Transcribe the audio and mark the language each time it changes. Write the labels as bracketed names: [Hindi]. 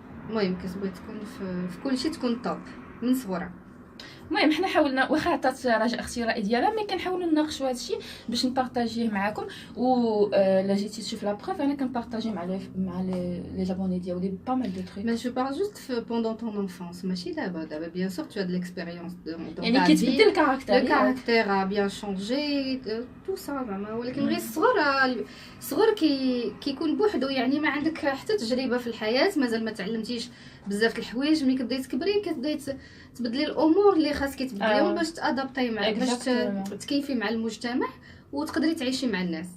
[Arabic] المهم كتبغي تكون في كلشي تكون توب من صغرها. المهم حنا حاولنا، واخا عطات راجع اختي الراي ديالها، مي كنحاولوا نناقشوا هذا الشيء باش نبارطاجيه معكم. و لا جيتي تشوف لا بروف انا كنبارطاجي مع لي زابوني ديالي با مال دو تريك. [French] Mais je parle juste pendant ton enfance, [Arabic] ماشي دابا. [French] Bien sûr tu as de l'expérience dans [Arabic] يعني [French] ta [Arabic] كيتبدل [French] vie. [Arabic] الكاركتير. [French] Le caractère a bien changé, tout ça زعما. [Arabic] ولكن غير الصغر كيكون بوحدو، يعني ما عندك حتى تجربه في الحياه، مازال ما تعلمتيش بزاف الحوايج. ملي كتبداي تكبري كتبداي تبدلي الامور اللي خاصك تبدليهم باش تادابطي مع، باش تكيفي مع المجتمع وتقدري تعيشي مع الناس.